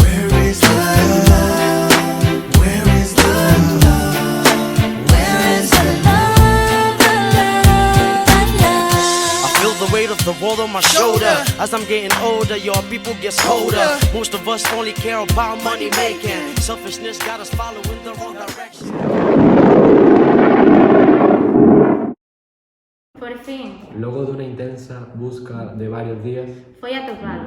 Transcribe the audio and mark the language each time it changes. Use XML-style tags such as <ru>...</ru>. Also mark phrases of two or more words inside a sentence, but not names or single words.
<en>Where is the love? Where is the love? Where is the love? I feel the weight of the world on my shoulder. As I'm getting older, your people get colder. Most of us only care about money making. Selfishness got us following the wrong direction.</en> <gl>Por fin, Logo dunha intensa busca de varios días, foi atopado.</gl>